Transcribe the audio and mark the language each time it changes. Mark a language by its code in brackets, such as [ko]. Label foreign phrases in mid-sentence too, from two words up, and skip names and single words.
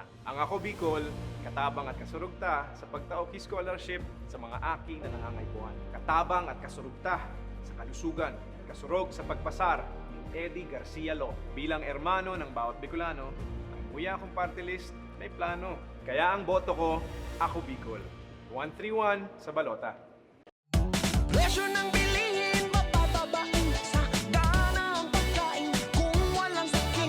[bik] Ang Ako Bicol, katabang at kasurog ta sa pagtaok scholarship sa mga aki na nangangaypuan. Katabang at kasurog ta sa kalusugan, kasurog sa pagpasar ni Eddie Garcia Lo. [tl] Bilang hermano ng bawat Bicolano, ang kuya kong [en] party list [tl] may plano. Kaya ang boto ko, Ako Bicol. 131 sa balota. Presyo ng bilihin, mapapabain sa gana ang pagkain kung walang saking